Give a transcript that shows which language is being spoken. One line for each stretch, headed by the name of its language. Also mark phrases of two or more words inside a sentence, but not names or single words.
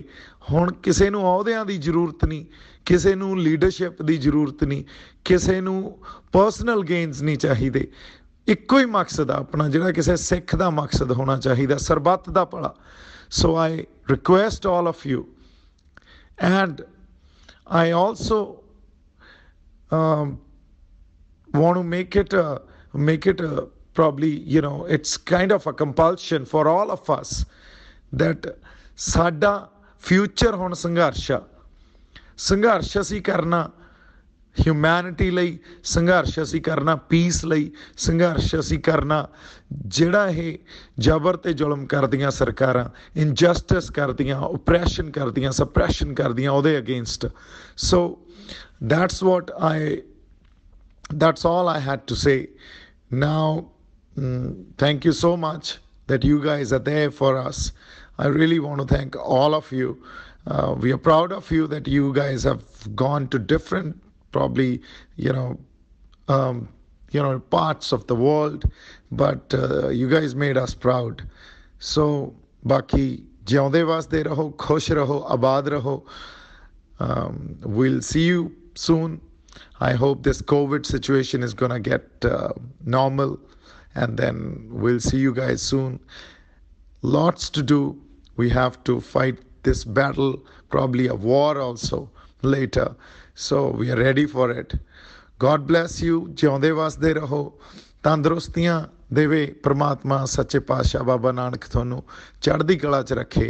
Punjabi: ਹੁਣ ਕਿਸੇ ਨੂੰ ਅਹੁਦਿਆਂ ਦੀ ਜ਼ਰੂਰਤ ਨਹੀਂ, ਕਿਸੇ ਨੂੰ ਲੀਡਰਸ਼ਿਪ ਦੀ ਜ਼ਰੂਰਤ ਨਹੀਂ, ਕਿਸੇ ਨੂੰ
English: personal gains
Punjabi: ਨਹੀਂ ਚਾਹੀਦੇ। ਇੱਕੋ ਹੀ ਮਕਸਦ ਆ ਆਪਣਾ, ਜਿਹੜਾ ਕਿਸੇ ਸਿੱਖ ਦਾ ਮਕਸਦ ਹੋਣਾ ਚਾਹੀਦਾ, ਸਰਬੱਤ ਦਾ ਭਲਾ।
English: So I request all of you, and I also want to make it probably, it's kind of a compulsion for all of us that
Punjabi: ਸਾਡਾ ਫਿਊਚਰ ਹੁਣ ਸੰਘਰਸ਼ ਅਸੀਂ ਕਰਨਾ ਹਿਊਮੈਨਿਟੀ ਲਈ, ਸੰਘਰਸ਼ ਅਸੀਂ ਕਰਨਾ ਪੀਸ ਲਈ, ਸੰਘਰਸ਼ ਅਸੀਂ ਕਰਨਾ ਜਿਹੜਾ ਇਹ ਜ਼ਬਰ ਅਤੇ ਜ਼ੁਲਮ ਕਰਦੀਆਂ ਸਰਕਾਰਾਂ, ਇਨਜਸਟਿਸ ਕਰਦੀਆਂ, ਓਪਰੈਸ਼ਨ ਕਰਦੀਆਂ, ਸਪਰੈਸ਼ਨ ਕਰਦੀਆਂ, ਉਹਦੇ ਅਗੇਂਸਟ।
English: ਸੋ that's all I had to say. Now, thank you so much that you guys are there for us. I really want to thank all of you. We are proud of you that you guys have gone to different, probably, parts of the world, but you guys made us proud.
Punjabi: So, ਬਾਕੀ ਜਿਉਂਦੇ ਵਸਦੇ ਰਹੋ, ਖੁਸ਼ ਰਹੋ, ਆਬਾਦ ਰਹੋ.
English: We'll see you soon. I hope this COVID situation is going to get normal, and then we'll see you guys soon. Lots to do. We have to fight this battle, probably a war also later. So we are ready for it. God bless you.
Punjabi: ਜਿਉਂਦੇ ਵਸਦੇ ਰਹੋ, ਤੰਦਰੁਸਤੀਆਂ ਦੇਵੇ ਪ੍ਰਮਾਤਮਾ ਸੱਚੇ ਪਾਤਸ਼ਾਹ ਬਾਬਾ ਨਾਨਕ ਤੁਹਾਨੂੰ ਚੜ੍ਹਦੀ ਕਲਾ 'ਚ ਰੱਖੇ।